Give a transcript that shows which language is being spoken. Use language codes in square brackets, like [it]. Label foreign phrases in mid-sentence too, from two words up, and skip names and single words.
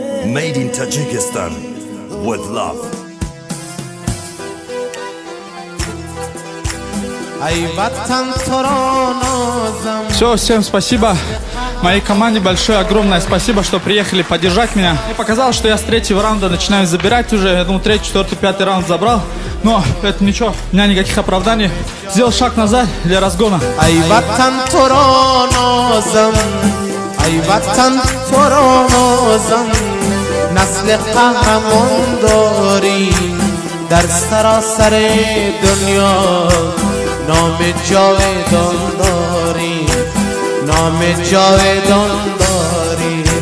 [en] Made in Tajikistan with love. [ru] Все, всем спасибо. Моей команде большое, огромное спасибо, что приехали поддержать меня. Мне показалось, что я с третьего раунда начинаю забирать уже. Я думаю, третий, четвертый, пятый раунд забрал. Но это ничего, у меня никаких оправданий. Сделал шаг назад для разгона. [tg] نسل قهرمان داریم در سراسر دنیا نام جاودان داریم نام جاودان داریم